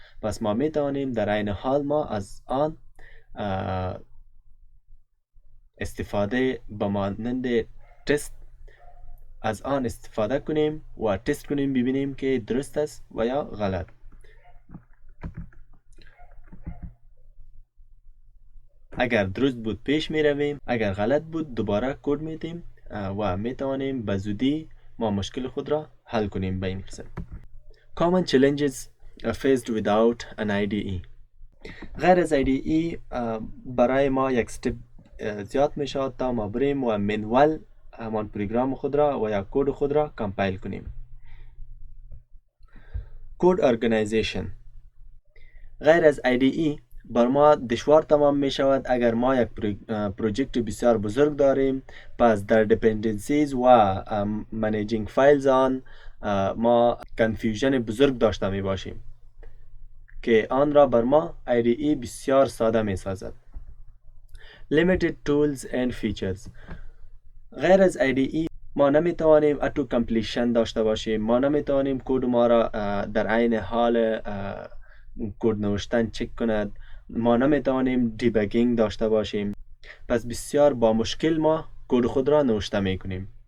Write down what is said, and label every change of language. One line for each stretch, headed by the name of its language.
Persian: پس ما می توانیم در عین حال ما از آن استفاده به مانند تست از آن استفاده کنیم و تست کنیم ببینیم که درست است و یا غلط. اگر درست بود پیش می رویم، اگر غلط بود دوباره کد میدیم و می توانیم به زودی ما مشکل خود را حل کنیم. به این قسم
English: common challenges faced without an IDE.
Persian: غیر از IDE برای ما یک استپ زیاد می شود تا ما بریم و منوال همان پروگرام خود را و یا کد خود را کمپایل کنیم. کد ارگانیزیشن. غیر از IDE بر ما دشوار تمام می شود اگر ما یک پروژکت بسیار بزرگ داریم. پس در دیپندنسیز و منیجینگ فایلز آن ما کنفیوژن بزرگ داشته می باشیم که آن را بر ما IDE بسیار ساده می سازد.
English: Limited tools and features.
Persian: غیر از IDE ما نمی توانیم اتو کمپلیشن داشته باشیم، ما نمی توانیم کد ما را در عین حال کد نوشتن چک کند، ما نمی توانیم دیباگینگ داشته باشیم. پس بسیار با مشکل ما کد خود را نوشته می کنیم.